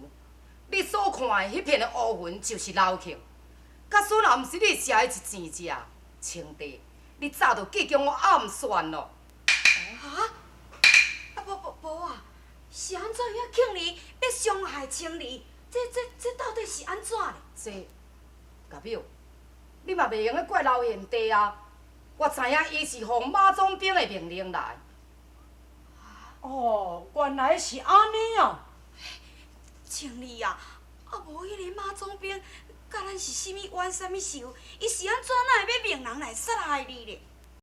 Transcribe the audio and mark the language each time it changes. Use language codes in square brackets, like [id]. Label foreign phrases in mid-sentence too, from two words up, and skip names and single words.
[nan] 你所看的迄片的乌云，就是刘庆。假使若毋是你射伊一箭只，青弟，你早就计将我暗算咯。无啊，是安怎遐庆梨要伤害青梨？这到底是安怎咧？这，甲表，你嘛袂用咧怪刘贤弟啊！我知影伊是奉马总兵的命令来。哦，原来是安尼啊！青梨啊，无迄个马总兵，甲咱是啥物冤啥物仇？伊是安怎会要命人来杀害你咧？